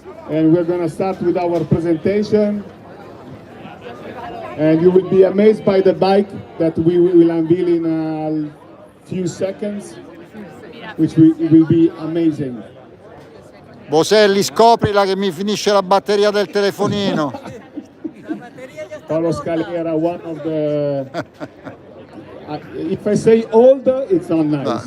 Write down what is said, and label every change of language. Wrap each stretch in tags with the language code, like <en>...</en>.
<en>And we're going to start with our presentation, and you will be amazed by the bike that we will unveil in a few seconds, which will be amazing.</en> <it>Boselli, scoprila che mi finisce la batteria del telefonino.</it> <en>Paolo Scalera, one of the if I say old, it's not nice.</en>